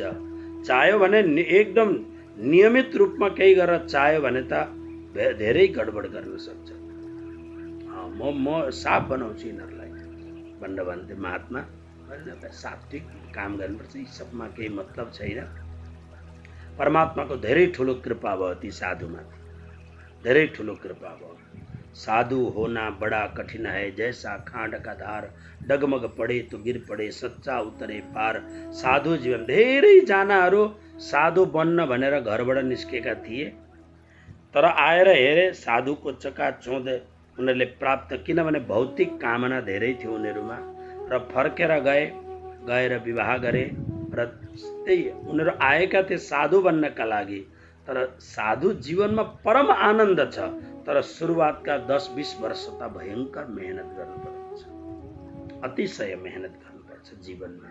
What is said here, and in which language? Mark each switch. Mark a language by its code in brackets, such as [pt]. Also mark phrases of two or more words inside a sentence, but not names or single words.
[ne] चाह्यो भने एकदम नियमित रूपमा केही गरेर चाह्यो भने त धेरै गडबड गर्न सक्छ। म साफ बनाउँछु यिनीहरूलाई भनेर भन्थे महात्मा। सात्विक काम गर्नुपर्छ, यी सबमा केही मतलब छैन। परमात्माको धेरै ठुलो कृपा भयो ती साधुमाथि, धेरै ठुलो कृपा भयो। [hi] साधु होना बड़ा कठिन है, जैसा खांड का धार, डगमग पड़े तो गिर पड़े, सच्चा उतरे पार। [ne] साधु जीवन, धेरैजनाहरू साधु बन्न भनेर घरबाट निस्केका थिए, तर आएर हेरे साधुको चकाचौँध उनीहरूले प्राप्त, किनभने भौतिक कामना धेरै थियो उनीहरूमा, र फर्केर गएर विवाह गरे। र त्यही उनीहरू आएका थिए साधु बन्नका लागि, तर साधु जीवनमा परम आनन्द छ, तर सुरुवातका 10-20 वर्ष त भयङ्कर मेहनत गर्नुपर्छ, अतिशय मेहनत गर्नुपर्छ जीवनमा।